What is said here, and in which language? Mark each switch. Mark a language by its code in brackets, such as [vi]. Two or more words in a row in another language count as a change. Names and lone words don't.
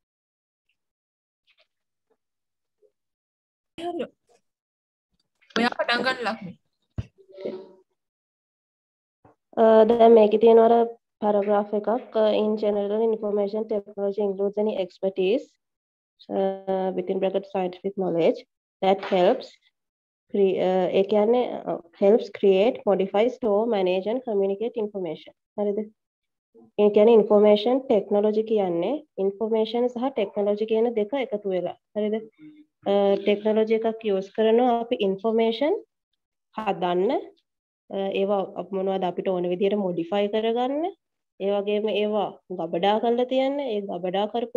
[si] ඔයා පටන් ගන්න ලක්ෂ්මී. දැන් මේකේ තියෙන අර paragraph එකක් [en] in general information technology includes any expertise within bracket scientific knowledge that helps [si] ඒ කියන්නේ [en] helps create modify store manage and communicate information. [si] හරිද? ඒ කියන්නේ [en] information technology [si] කියන්නේ information සහ technology කියන දෙක එකතු වෙලා. හරිද? technology එකක් use කරනවා අපි information හදන්න ඒවා මොනවද අපිට ඕන විදිහට modify කරගන්න ඒ වගේම ඒවා ගබඩා කරලා තියන්න ඒ ගබඩා කරපු